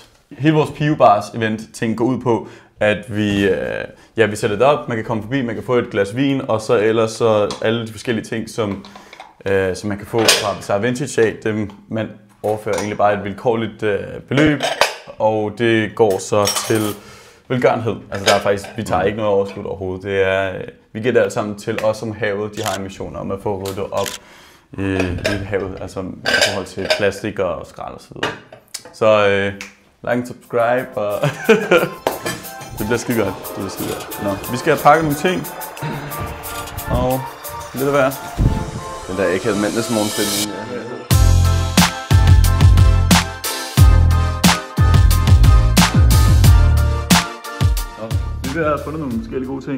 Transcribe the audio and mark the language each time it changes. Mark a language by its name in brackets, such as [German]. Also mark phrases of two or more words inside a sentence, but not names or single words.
[Danish] Hele vores Pio Bars event ting går ud på, at vi sætter det op, man kan komme forbi, man kan få et glas vin, og så ellers så alle de forskellige ting, som man kan få fra Bizarre Vintage af, dem man overfører egentlig bare et vilkårligt beløb, og det går så til velgørenhed. Altså der er faktisk, vi tager ikke noget overskud overhovedet. Det er, vi giver det alt sammen til os som havet. De har en mission om at få ryddet op i havet, altså i forhold til plastik og skrald og så videre. [English] Så like and subscribe, [Danish] og det bliver skide godt. Nå, vi skal have pakket nogle ting, og lidt at være. Den der ikke havde mandagsmorgenstemning. Vi har fundet nogle forskellige gode ting.